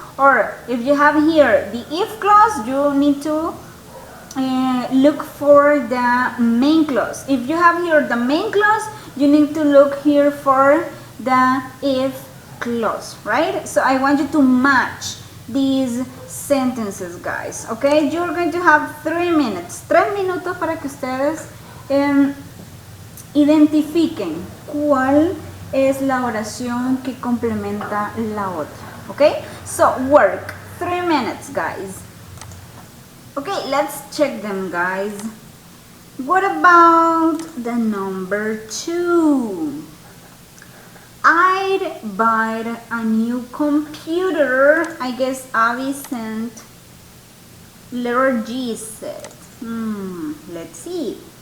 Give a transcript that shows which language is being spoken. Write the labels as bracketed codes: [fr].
[en] Or if you have here the if clause, you need to look for the main clause. If you have here the main clause, you need to look here for the if clause, right? So I want you to match these sentences, guys. Okay, you're going to have 3 minutes. [es] 3 minutos para que ustedes identifiquen cuál es la oración que complementa la otra. [en] Okay, so work 3 minutes, guys. Okay, let's check them, guys. What about the number 2? I'd buy a new computer. I guess Abby sent letter G said. Let's see.